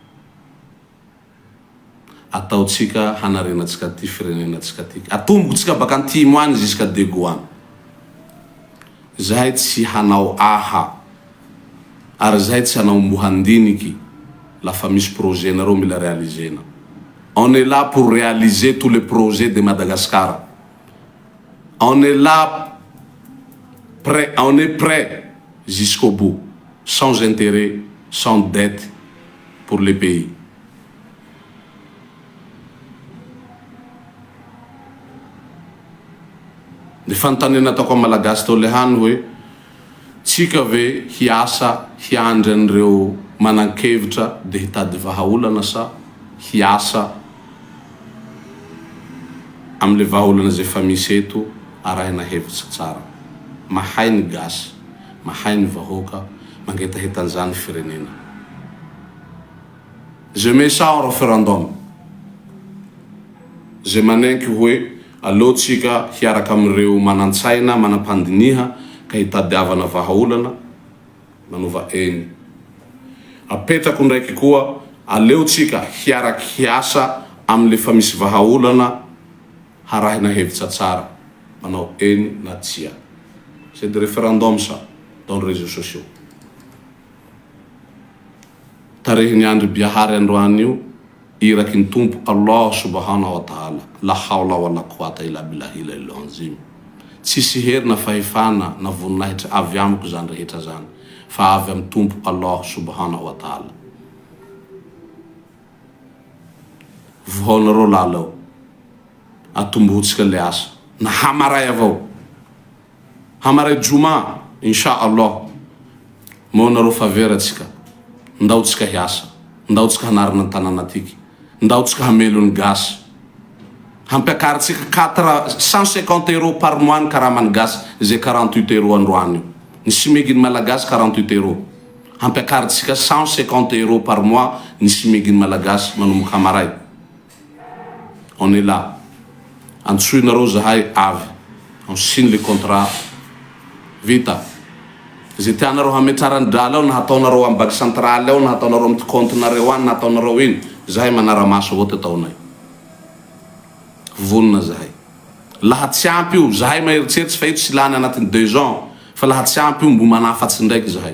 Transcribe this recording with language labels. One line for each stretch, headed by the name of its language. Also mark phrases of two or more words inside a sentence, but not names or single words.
Malagasy: ataotsika hanarenatsika ty firenenatsika ty atombokotsika baka antimo any jusqu'à Dego any zahay tsy hanao aha ary zahay tsy hanao mbo handiniky lafa misy projet nareo mila réalisena.
French: On est là pour réaliser tous les projets de Madagascar. On est là prêt, on est prêt jusqu'au bout, sans intérêt, sans dette pour les pays.
Malagasy: De fantanena tako malagasy to le hany hoe tsika ve hiasa hiandry an'ireo manan-kevitra de hitady vahaolana sa hiasa am'le vahaolana zay fa misy eto arahina hevitra tsara mahay ny gasy mahay ny vahoaka mangetahetan'izany firenena.
French: Je mets ça en référendum.
Malagasy: Je manenky hoe alotsika hiaraka am'ireo manantsaina manam-pandiniha ka hitadiavana vahaolana manova eny. Apetako ndraiky koa aleotsika hiaraky hiasa am'le fa misy vahaolana harahina hevitra tsara manao eny na tsia.
French: C'est des référendums ça dans les réseaux sociaux.
Malagasy: Tarehiny Andry Bihary androany io iraky ny tompo
Arabic: الله سبحانه و تعالى لا حول ولا قوة إلا بالله العظيم.
Malagasy: Tsisy hery na fahefana na voninahitra avy amiko zany rehetra zany fa avy am tompo
Arabic: الله سبحانه و تعالى.
Malagasy: Vohonareo lalao atombohotsika le asa na hamaray avao hamaray juma
Arabic: إن شاء الله
Malagasy: monareo faveratsika ndaotsika hiasa ndaotsika hanarina tanana tiky ndaotsika hamelony gasy hampiakaritsika 150 €
French: par mois
Malagasy: ny karamany gasy zay 48 € androany io ny simeginy malagasy 48 € hampiakaritsika 150 €
French: par mois
Malagasy: ny simeginy malagasy manomboka hamaray.
French: On est là
Malagasy: antsoinareo zahay avy
French: on signe le contrat
Malagasy: vita Zay tianareo hametraran-drala ao na hataonareo amin'ny
French: banque centrale
Malagasy: ao na hataonareo amin'ny compte-nareo any na hataonareo iny, zahay manara-maso avao ty ataonay. Vonona zahay. Laha tsy ampy io, zahay maeritseritsy fa ito tsy lany anatin'ny 2 ans, fa laha tsy ampy io mbo manafatsy ndraiky zahay.